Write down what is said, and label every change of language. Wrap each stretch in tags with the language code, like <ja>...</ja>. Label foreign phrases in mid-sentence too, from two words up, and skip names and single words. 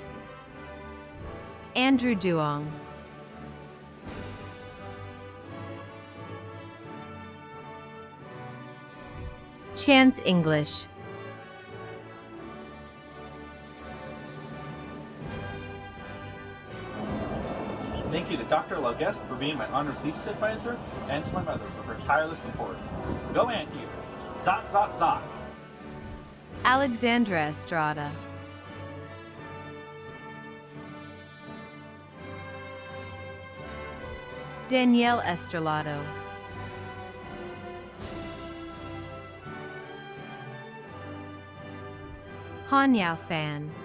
<en>Andrew Duong. Chance English. Thank you to Dr. Laguest for being my honors thesis advisor and to my mother for her tireless support. Go Anteaters! Zot, zot, zot! Alexandra Estrada. Danielle Estrelado. Han Yao Fan.</en>